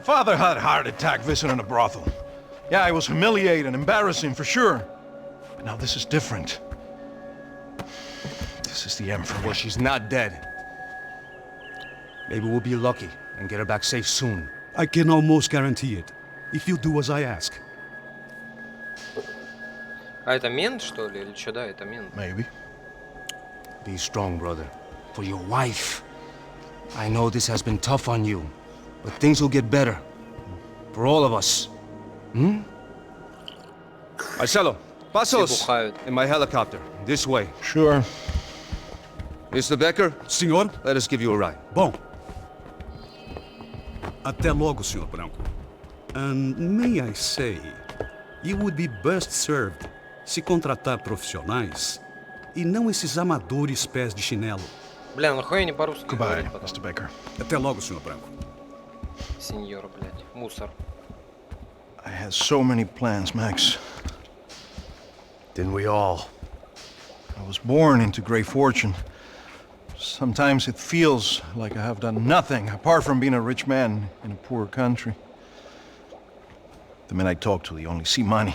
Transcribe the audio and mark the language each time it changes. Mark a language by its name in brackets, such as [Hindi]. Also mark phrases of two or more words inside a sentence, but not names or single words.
[English] Father had a heart attack visiting a brothel. Yeah, it was humiliating, embarrassing, for sure. But now this is different. This is the end for me. Well, she's not dead. Maybe we'll be lucky and get her back safe soon. I can almost guarantee it, if you do as I ask. [Russian] А это мент, что ли? Или что? Да, это мент. [English] Maybe. Be strong, brother. For your wife. I know this has been tough on you, but things will get better. For all of us. Hmm? Marcelo, pasos in my helicopter. This way. Sure. Mr. Becker, [Portuguese] Senhor? [English] let us give you a ride. [Portuguese] Bom. Até logo, Senhor Branco. [English] And may I say, you would be best served [Portuguese] se contratar profissionais e não esses amadores pés de chinelo. [Russian] Бля, нахуй я не по-русски [English] Goodbye, [Russian] говорить потом. [English] Mr. Baker. [Portuguese] Até logo, Senhor Branco. [Russian] Сеньор, блядь. Мусор. [English] I had so many plans, Max. Didn't we all? I was born into great fortune. Sometimes it feels like I have done nothing apart from being a rich man in a poor country. The men I talk to, they only see money.